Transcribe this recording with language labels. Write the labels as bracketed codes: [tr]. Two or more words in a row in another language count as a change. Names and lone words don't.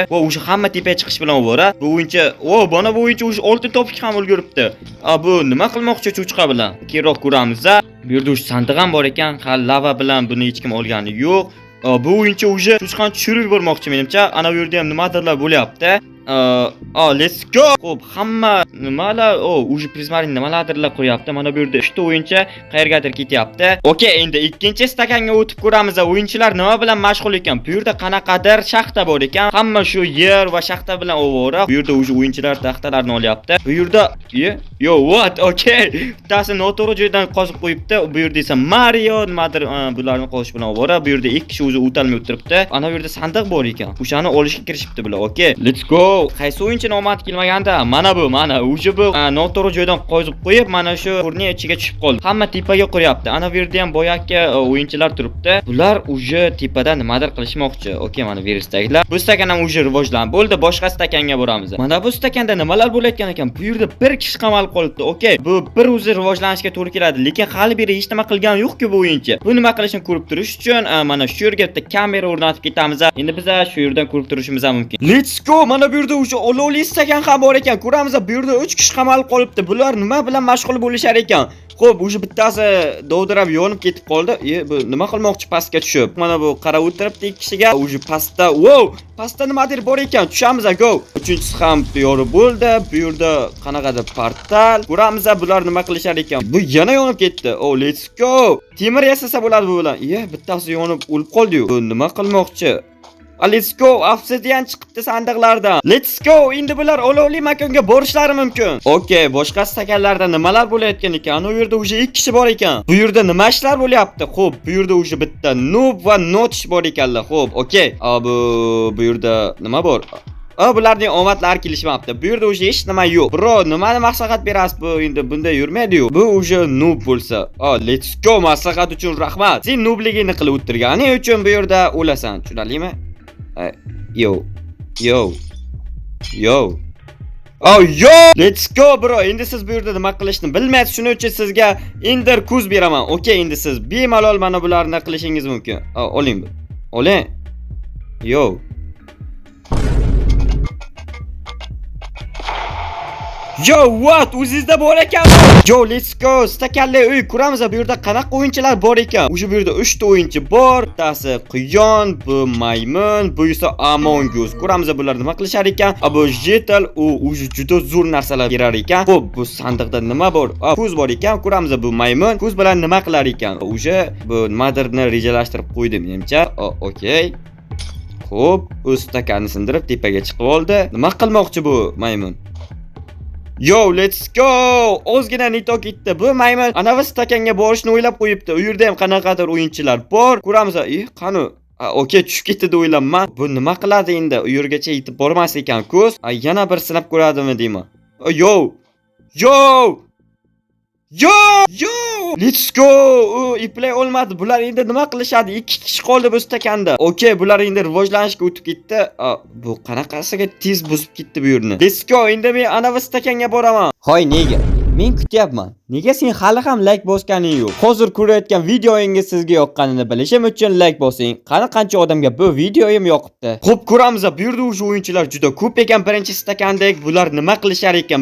[uz] Va o'sha hamma tepaga chiqish bilan ovora. Bu o'yinchi, mana bu o'yinchi o'sha oltin topishga ham ulguribdi. Bu nima qilmoqchi cho'chqa bilan? Keyinroq ko'ramiz. Bu yerda o'sha sandiq ham bor ekan. Hali lava bilan buni hech kim olgani yo'q. Bu o'yinchi o'sha cho'chqani tushirib yubormoqchi menimcha. Ana bu yerda ham nimadirlar bo'lyapti. [en] Let's go. [uz] Xo'p, hamma nimalar, o'sha prismarin nimalardirlar qo'yapti. Mana bu yerda 3 ta o'yinchi qayergadir ketyapti. Okey, endi ikkinchi stakanga o'tib ko'ramiz. O'yinchilar nima bilan mashg'ul ekan? Bu yerda qanaqadir shaxta bor ekan. Hamma shu yer va shaxta bilan ovora. Bu yerda o'sha o'yinchilar taxtalarni olyapti. Bu yerda what? Okey. Bittasi noto'g'ri joydan qozib qo'yibdi. Bu yerda esa Mario nimadir bularni qozish bilan ovora. Bu yerda ikki kishi o'zi o'talmay o'tiribdi. Ana bu yerda sandiq bor ekan. O'shani olishga kirishibdi bular. Okey. [en] Let's go. [uz] Qaysi o'yinchi nomad kelmaganda, mana o'sha bu noto'g'ri joydan qozib qo'yib, mana shu turning ichiga tushib qoldi. Hamma tepaga qo'yapti. Ana bu yerda ham boyakka o'yinchilar turibdi. Bular o'sha tepada nimadir qilishmoqchi. Okey, mana bu yerdagilar. Bu stakan ham o'sha rivojlanib bo'ldi. Boshqa stakanga boramiz. Mana bu stakanda nimalar bo'layotgan ekan? Bu yerda bir kishi qamalib qolibdi. Okey, bu bir o'zi rivojlanishga to'g'ri keladi, lekin hali beri hech nima qilgani yo'q-ku bu o'yinchi. Bu nima qilishini ko'rib turish uchun mana shu yerga bitta kamera o'rnatib ketamiz. Endi biz shu yerdan ko'rib turishimiz ham mumkin. [en] Let's go. [uz] Mana bu yerda o'sha olovli stakan ham bor ekan. Ko'ramiz, bu yerda 3 kishi qamalib qolibdi. Bular nima bilan mashg'ul bo'lishar ekan? Xo'p, o'sha bittasi dovdirab yonib ketib qoldi. Bu nima qilmoqchi pastga tushib? Mana bu qarab o'tiribdi ikki kishiga. O'sha pastda, pastda nimadir bor ekan. Tushamiz, go. Uchinchisi ham tayyor bo'ldi. Bu yerda qanaqadir portal. Ko'ramiz, bular nima qilishar ekan. Bu yana yonib ketdi. [en] Let's go. [uz] Temir yasasa bo'ladi bu bilan. Bittasi yonib o'lib qoldi-yu. Bu nima qilmoqchi? [en] Let's go. [uz] Obsidian chiqibdi sandiqlardan. [en] Let's go. [uz] Endi bular olovli makonga borishlari mumkin. Okey, boshqa stakanlarda nimalar bo'layotgan ekan? U yerda o'sha 2 kishi bor ekan. Bu yerda nima ishlar bo'lyapti? Xo'p, bu yerda o'sha bitta noob va notish bor ekanlar. Xo'p, okey. Bu yerda nima bor? Bularning omadlari kelishmabdi. Bu yerda o'sha hech nima yo'q. Bro, nimani maslahat berasiz? Bu endi bunda yurmaydi-yu. Bu o'sha noob bo'lsa. [en] Let's go. [uz] Maslahat uchun rahmat. Sen noobligingni qilib o'tirganing uchun bu yerda o'lasan. Tushunarlimi? [en] Yo. Let's go bro. [uz] Endi siz bu yerda nima qilishni bilmaysiz. Shuning uchun sizga Ender kuz beraman. Okey, endi siz bemalol mana bularni qilishingiz mumkin. Oling. Yo. What? O'zingizda bor ekanmi? [en] Yo, let's go. [uz] Stakanli uy ko'ramiz. Bu yerda qanaqa o'yinchilar bor ekan? O'sha bu yerda 3 ta o'yinchi bor. Bittasi quyon, bu maymun, bu esa Among Us. Ko'ramiz bular nima qilishar ekan? Bu jetal, u juda zo'r narsalar berar ekan. Xo'p, bu sandiqda nima bor? Kuz bor ekan. Ko'ramiz bu maymun kuz bilan nima qilar ekan? O'sha bu nimadirni rejalashtirib qo'ydi menimcha. Okey. Xo'p, o'z stakanini sindirib tepaga chiqib oldi. Nima qilmoqchi bu maymun? [en] Yo, let's go. [uz] Ozgina nito ketdi. Bu maymun anavi stakanga borishni o'ylab qo'yibdi. U yerda ham qanaqadir o'yinchilar bor. Ko'ramiz. Qani? Okey, tushib ketdi deb o'ylayman. Bu nima qiladi endi? U yergacha yetib bormas ekan ko'z. Yana bir sinab ko'radimi deyman. [en] Yo! Let's go. [uz] Iplay olmadi. Bular endi nima qilishadi? 2 kishi qoldi bu stakanda. Okey, bular endi rivojlanishga o'tib ketdi. Bu qanaqasiga tez buzib ketdi bu yerni. [en] Let's go. [uz] Endi men anavi stakanga boraman. Hoy, nega? Men kutyapman. Nega sen hali ham like bosganing yo'q? Hozir ko'rayotgan videoingiz sizga yoqqanini bilishim uchun like bosing. Qancha odamga bu videoyim yoqibdi. Xo'p, ko'ramiz. Bu yerda o'sha o'yinchilar juda ko'p ekan. Birinchi stakandek bular nima qilishar ekan?